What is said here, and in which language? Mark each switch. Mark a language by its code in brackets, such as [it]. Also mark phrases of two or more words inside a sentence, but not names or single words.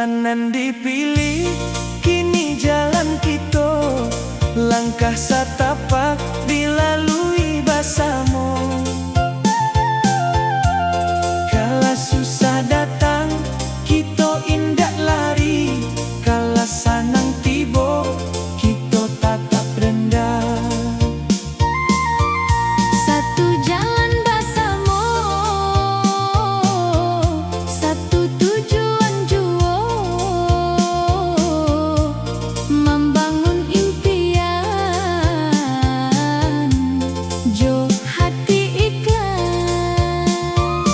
[min] Jalanan dipilih, kini jalan kita. [id] Langkah satapak dilalui bersama. [min] Kala susah datang, kita indak lari. Kala sanang tiba, kita tatap rendah. [id] Satu jalan bersama, satu tujuan jua, membangun impian, jo hati ikhlas.